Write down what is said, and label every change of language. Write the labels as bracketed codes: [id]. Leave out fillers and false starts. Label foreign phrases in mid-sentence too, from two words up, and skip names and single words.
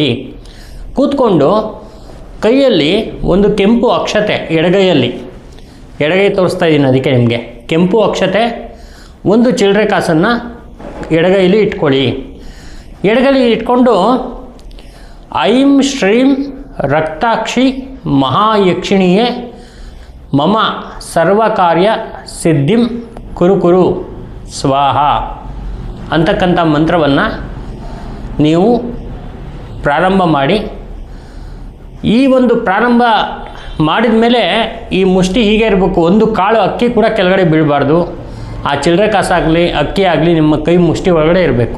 [kn] ಕೂತ್ಕೊಂಡು ಕೈಯಲ್ಲಿ ಒಂದು ಕೆಂಪು ಅಕ್ಷತೆ, ಎಡಗೈ ತೋರಿಸ್ತಾ ಇದ್ದೀನಿ ಅದಕ್ಕೆ ನಿಮಗೆ, ಕೆಂಪು ಅಕ್ಷತೆ, ಒಂದು ಚಿಲ್ಲರೆ ಕಾಸನ್ನು ಎಡಗೈಲಿ ಇಟ್ಕೊಳ್ಳಿ. ಎಡಗೈಲಿ ಇಟ್ಕೊಂಡು [sa] ಐಂ ಶ್ರೀಂ ರಕ್ತಾಕ್ಷಿ ಮಹಾಯಕ್ಷಿಣಿಯೇ ಮಮ ಸರ್ವಕಾರ್ಯ ಸಿದ್ಧಿಂ ಕುರು ಸ್ವಾಹ [kn] ಅಂತಕ್ಕಂಥ ಮಂತ್ರವನ್ನು ನೀವು ಪ್ರಾರಂಭ ಮಾಡಿ. ಈ ಒಂದು ಪ್ರಾರಂಭ ಮಾಡಿದ ಮೇಲೆ ಈ ಮುಷ್ಟಿ ಹೀಗೆ ಇರಬೇಕು. ಒಂದು ಕಾಳು ಅಕ್ಕಿ ಕೂಡ ಕೆಳಗಡೆ ಬೀಳಬಾರ್ದು. ಆ ಚಿಲ್ಲರೆ ಕಾಸಾಗಲಿ ಅಕ್ಕಿ ಆಗಲಿ ನಿಮ್ಮ ಕೈ ಮುಷ್ಟಿ ಒಳಗಡೆ ಇರಬೇಕು.